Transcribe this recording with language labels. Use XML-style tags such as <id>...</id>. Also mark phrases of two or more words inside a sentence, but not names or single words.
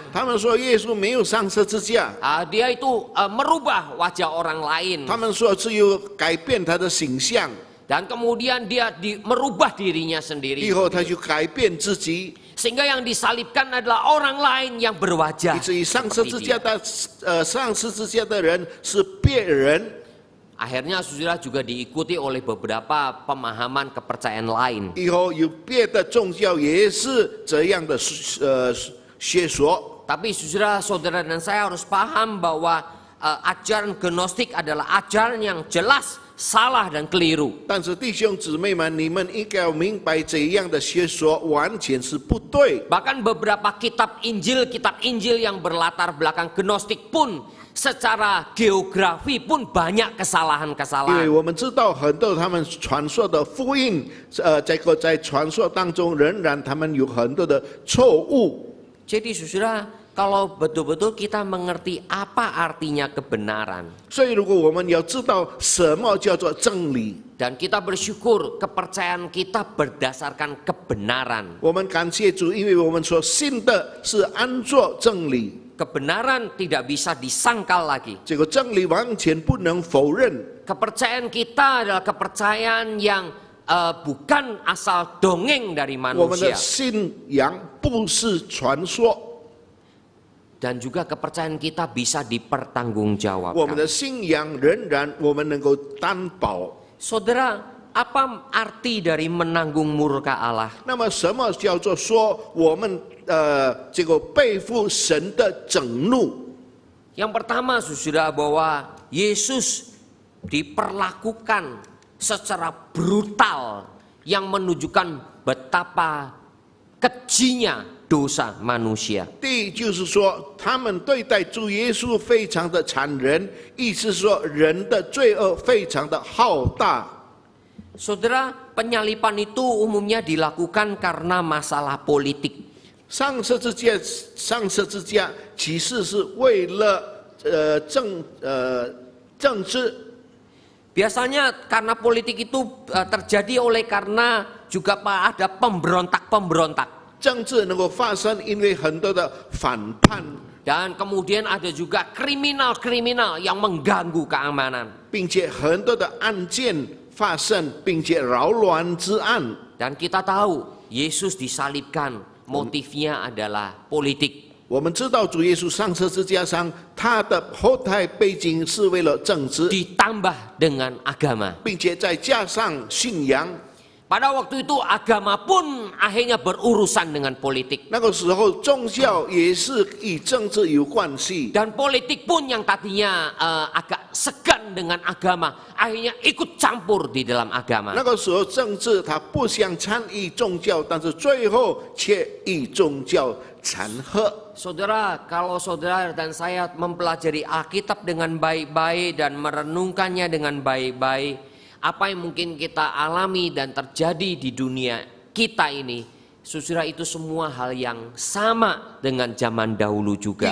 <zh>他们说耶稣没有上十字架，</zh> <id>Dia itu merubah wajah orang lain.</id> <zh>他们说只有改变他的形象，</zh> <id>Dan kemudian dia merubah dirinya</id> <zh>以</zh> <id>sendiri.</id> <zh>后他就改变自己，</zh> <id>Sehingga yang disalibkan adalah orang lain yang</id> <zh>以</zh> <id>berwajah.</id> <zh>至于上十字</zh> <id>seperti</id> <zh>架</zh> <id>dia.</id> <zh>上十字架的人是别人。</zh> <id>Akhirnya saudara juga diikuti oleh beberapa pemahaman kepercayaan lain.</id> <zh>以后有别的宗教也是这样的学说，</zh> <id>Tapi saudara dan saya harus paham bahwa ajaran Gnostik adalah ajaran yang jelas salah dan keliru.</id> <zh>但是弟兄姊妹们，你们应该要明白这样的学说完全是不对。</zh> <id>Bahkan beberapa kitab Injil yang berlatar belakang Gnostik pun secara geografi pun banyak</id> <zh>因为</zh> <id>kesalahan-kesalahan.</id> <zh>我们知道很多他们传说的福音，在传说当中，仍然他们有很多的错误。</zh> <id>Jadi saudara, kalau betul-betul kita mengerti apa artinya kebenaran,</id> <zh>所以，如果我们要知道什么叫做真理，</zh> <id>dan kita bersyukur kepercayaan kita berdasarkan kebenaran.</id> <zh>我们感谢主，因为我们所信的是按照真理，</zh> <id>Kebenaran tidak bisa disangkal lagi.</id> <zh>这个真理完全不能否认。</zh> <id>Kepercayaan kita adalah kepercayaan yang bukan asal dongeng dari</id> <zh>我们的</zh> <id>manusia.</id> <zh>信仰不是传说，</zh> <id>Dan juga kepercayaan kita bisa</id> <zh>我们</zh> <id>dipertanggungjawabkan.</id> <zh>的信仰仍然我们能够担保。</zh> <id>Saudara, apa arti dari menanggung murka Allah?</id> <zh>那么，什么叫做说我们这个背负神的震怒？</zh> <id>Yang pertama, saudara, bahwa Yesus diperlakukan secara brutal yang menunjukkan betapa kejinya dosa manusia.</id> <zh>第一就是说，他们对待主耶稣非常的残忍，意思说人的罪恶非常的浩大。</zh> <id>Saudara, penyalipan itu umumnya dilakukan karena masalah politik.</id> <zh>上十字架其实是为了政治。</zh> <id>Biasanya karena politik itu terjadi karena juga ada pemberontak-pemberontak.</id> <zh>政治能够发生，因为很多的反叛，</zh> <id>Dan kemudian ada juga kriminal-kriminal yang mengganggu keamanan.</id> <zh>并且很多的案件发生，并且扰乱治安。</zh> <id>Dan kita tahu Yesus disalibkan, motifnya adalah politik.</id> <zh>我们知道主耶稣上十字架上，他的后台背景是为了政治，</zh> <id>Ditambah dengan agama.</id> <zh>并且再加上信仰。</zh> <id>Pada waktu itu agama pun akhirnya berurusan dengan politik.</id> <zh>那个时候，宗教也是与政治有关系。</zh> <id>Dan politik pun yang tadinya agak segan dengan agama, akhirnya ikut campur di dalam agama.</id> <zh>那个时候，政治他不想参与宗教，但是最后却与宗教掺和。</zh> <id>Saudara, kalau saudara dan saya mempelajari Alkitab dengan baik-baik dan merenungkannya dengan baik-baik, apa yang mungkin kita alami dan terjadi di dunia kita ini, saudara, itu semua hal yang sama dengan zaman dahulu juga.</id>